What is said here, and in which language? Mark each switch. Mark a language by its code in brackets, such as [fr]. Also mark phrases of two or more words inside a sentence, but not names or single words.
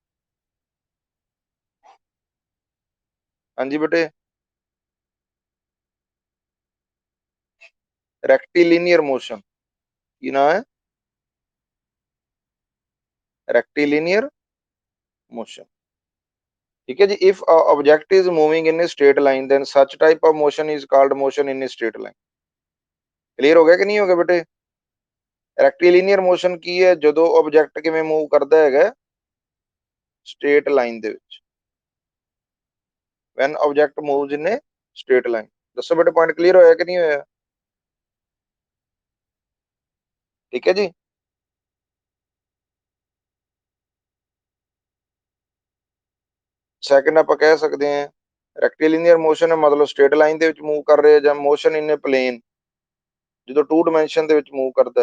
[pa] ਹਾਂਜੀ ਬੇਟੇ, [en] rectilinear motion. [pa] ਕੀ ਨਾਮ ਹੈ? [en] rectilinear motion. [pa] ਠੀਕ ਹੈ ਜੀ। [en] if a object is moving in a straight line then such type of motion is called motion in a straight line। [pa] ਕਲੀਅਰ ਹੋ ਗਿਆ ਕਿ ਨਹੀਂ ਹੋ ਗਿਆ ਬੇਟੇ? [en] rectilinear motion [pa] ਕੀ ਹੈ? ਜਦੋਂ ਆਬਜੈਕਟ ਕਿਵੇਂ ਮੂਵ ਕਰਦਾ ਹੈਗਾ? [en] straight line [pa] ਦੇ ਵਿੱਚ। [en] when object moves in a straight line। [pa] ਦੱਸੋ ਬੇਟੇ [en] point clear [pa] ਹੋਇਆ ਕਿ ਨਹੀਂ ਹੋਇਆ? ਠੀਕ ਹੈ ਜੀ। ਸੈਕੰਡ ਆਪਾਂ ਕਹਿ ਸਕਦੇ ਹਾਂ [en] rectilinear motion [pa] ਹੈ, ਮਤਲਬ [en] straight line [pa] ਦੇ ਵਿੱਚ ਮੂਵ ਕਰ ਰਿਹਾ, ਜਾਂ [en] motion in a plane, [pa] ਜਦੋਂ 2 ਡਾਇਮੈਂਸ਼ਨ ਦੇ ਵਿੱਚ ਮੂਵ ਕਰਦਾ।